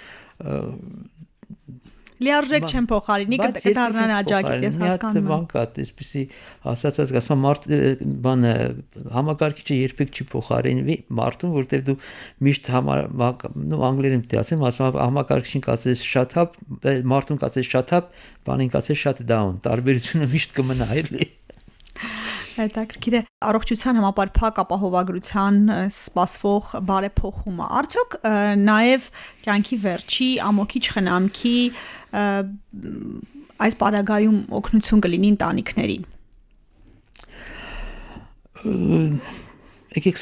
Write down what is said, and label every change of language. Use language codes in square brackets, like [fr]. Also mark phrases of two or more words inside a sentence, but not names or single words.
[hy] լիարժեք չեն փոխարինի, կդառնան աջակից, ես հասկանում եմ։ Բան կա, այսպեսի ասացած, ասում բանը համակարգիչը երբեք չի փոխարինվի մարդուն, որտեղ դու միշտ անգլերեն պետք է ասեմ, ասում համակարգիչին կասես [en] shut up, [hy] մարդուն կասես [en] shut up, [hy] բանին կասես [en] shut down, [hy] տարբերությունը միշտ կմնա, էլի։ Հետաքրքիր է առողջության համապարփակ ապահովագրության սպասվող բարեփոխումը։ Արդյոք նաև կյանքի վերջի ամոքիչ խնամքի այս պարագայում օգնություն կլինի ընտանիքներին։ Եկեք